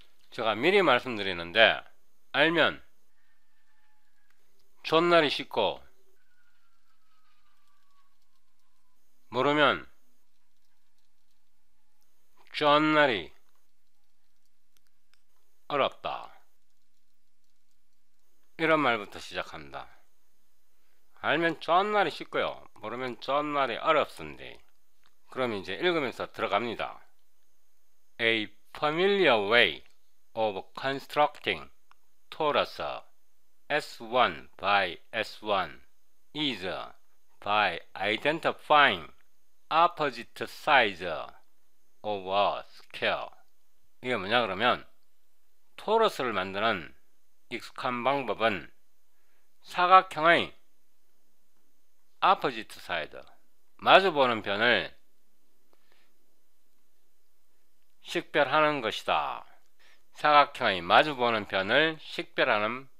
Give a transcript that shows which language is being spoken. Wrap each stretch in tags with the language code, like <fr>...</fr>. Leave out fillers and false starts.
<ko>제가 미리 말씀드리는데, 알면 존나리 쉽고 모르면 존나리 어렵다, 이런 말부터 시작합니다. 알면 존나리 쉽고요, 모르면 존나리 어렵습니다. 그럼 이제 읽으면서 들어갑니다.</ko> <en>A familiar way of constructing torus S1 by S1 is by identifying opposite sides of a square.</en> <ko>이게 뭐냐 그러면, 토러스를 만드는 익숙한 방법은 사각형의 opposite side, 마주보는 변을 식별하는 것이다. 사각형의 마주보는 변을 식별하는</ko>